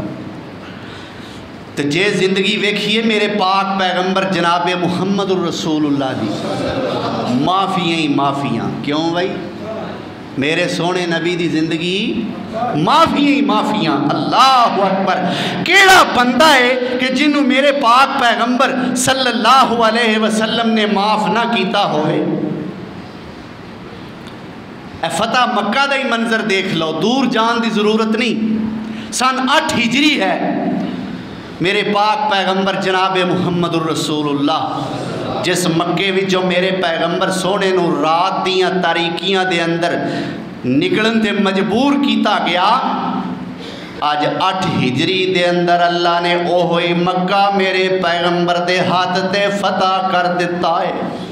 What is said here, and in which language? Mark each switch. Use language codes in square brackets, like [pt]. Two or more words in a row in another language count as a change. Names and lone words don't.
[pa] تو جے زندگی ویکھیے میرے پاک پیغمبر جناب محمد رسول اللہ دی، معافیاں ہی معافیاں. کیوں بھائی? میرے سوہنے نبی دی زندگی معافیاں ہی معافیاں. [ar] الله أكبر. [pa] کیہڑا بندہ ہے کہ جنہوں میرے پاک پیغمبر [ar] صلى الله عليه وسلم [pa] نے معاف نہ کیتا ہووے. [ur] فتح مکہ کا ہی منظر دیکھ لو، دور جان کی ضرورت نہیں. [pa] سن 8 ہجری ہے، میرے پاک پیغمبر جناب محمد رسول اللہ جس مکے وچوں میرے پیغمبر سوہنے نوں رات دیاں تاریکیاں دے اندر نکلن تے مجبور کیا گیا، اج 8 ہجری دے اندر اللہ نے اوہی مکہ میرے پیغمبر دے ہاتھ تے فتح کر دتا ہے.